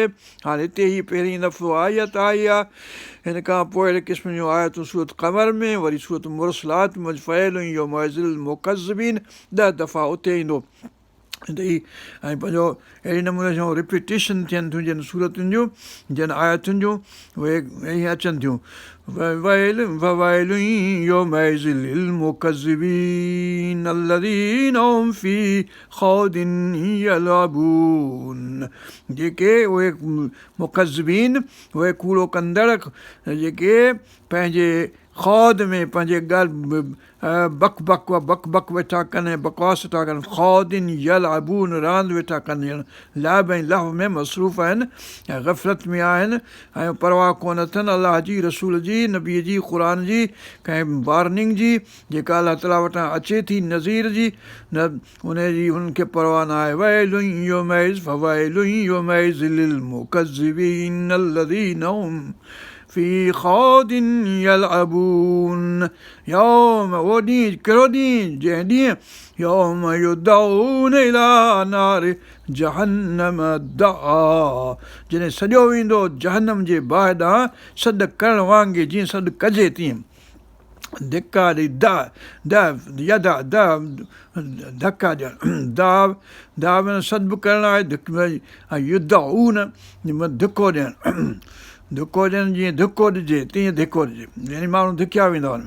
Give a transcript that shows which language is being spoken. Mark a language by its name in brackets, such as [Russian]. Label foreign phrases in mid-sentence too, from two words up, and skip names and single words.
[Sindhi] हाणे हिते ही पहिरीं दफ़ो आयत आई आहे। हिन खां पोइ अहिड़े क़िस्म जूं आयतूं सूरत क़मर में, वरी सूरत मुरसलात में [Arabic] فويل يومئذ للمكذبين, [Sindhi] 10 दफ़ा उते ईंदो। ऐं पंहिंजो अहिड़े नमूने सां रिपीटेशन थियनि थियूं जिन सूरतुनि जूं, जिन आयतुनि जूं, उहे ईअं अचनि थियूं। [Arabic] فويل يومئذ للمكذبين الذين هم في خوض يلعبون, [Sindhi] जेके उहे मुकज़्ज़िबीन, उहे कूड़ो कंदड़, जेके पंहिंजे ख़ौद में पंहिंजे बक बक वेठा कनि, बकवास वेठा कनि, [Arabic] خوض يلعبون [Sindhi] रांदि वेठा कनि, लाभ ऐं लहव में मसरूफ़ आहिनि ऐं ग़फ़लत में आहिनि ऐं परवाह कोन अथनि अलाह जी, रसूल जी, नबीअ जी, क़ुर जी, कंहिं वार्निंग जी जेका अलाह ताला वटां अचे थी नज़ीर जी, न उनजी हुननि खे परवाह न आहे। [Arabic] ويل يومئذ فويل يومئذ للمكذبين الذين هم في خوض يلعبون. [Sindhi] यौम उहो ॾींहुं, कहिड़ो ॾींहुं, जंहिं ॾींहुं [Arabic] يوم يدعون إلى نار جهنم دعا, [Sindhi] जॾहिं सॼो वेंदो जहन्नम जे बाहि ॾांहुं सॾु करण वांगुरु जीअं सॾु कजे तीअं। धिका ॾेई धका ॾियणु, दाव सॾु बि करणु आहे, युद्ध ऊन धिको ॾियणु, धिको ॾियणु जीअं धिको ॾिजे तीअं धिको ॾिजे, यानी माण्हू धिकिया वेंदा हुन में।